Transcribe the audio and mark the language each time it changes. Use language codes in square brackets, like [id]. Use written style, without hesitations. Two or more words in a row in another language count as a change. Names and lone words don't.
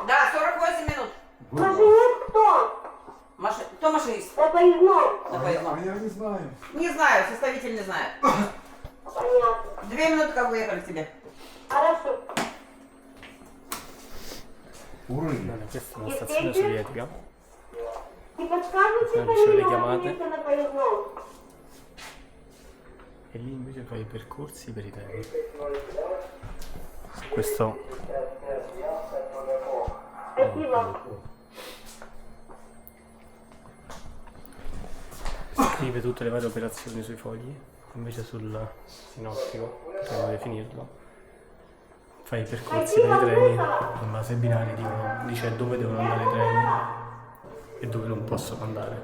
[ru] Да, 48 минут. Машинист кто? Кто машинист? На поездном. На поездном. Я не знаю. Не знаю, составитель не знает. Понятно. 2 минуты как выехали к тебе. Хорошо. Уровень. [it] Questa è una stazione sovietica. [ru] Не подскажете [it] Sono le [ru] фамилию [it] chiamate. [ru] машиниста на поездном? [it] E lì invece fai i percorsi per i treni. Questo [ru] Спасибо. [it] scrive tutte le varie operazioni sui fogli, invece sul sinottico, potremmo definirlo, fai i percorsi per i treni, in base ai binari dice dove devono andare i treni e dove non possono andare.